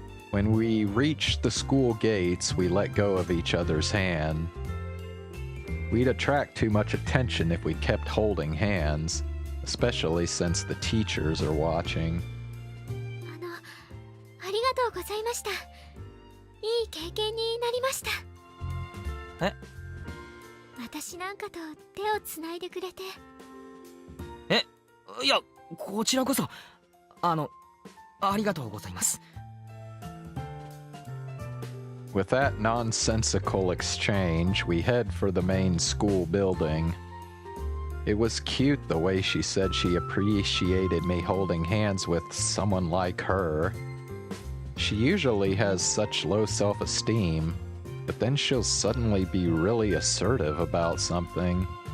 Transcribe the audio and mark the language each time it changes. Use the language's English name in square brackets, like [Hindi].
[English] When we reached the school gates, we let go of each other's hand. We'd attract too much attention if we kept holding hands, especially since the teachers are watching. [Japanese] ありがとうございました。いい経験になりました。え？私なんかと手をつないでくれて。え、いや、こちらこそ、ありがとうございます。 [English] With that nonsensical exchange, we head for the main school building. It was cute the way she said she appreciated me holding hands with someone like her. She usually has such low self-esteem, but then she'll suddenly be really assertive about something.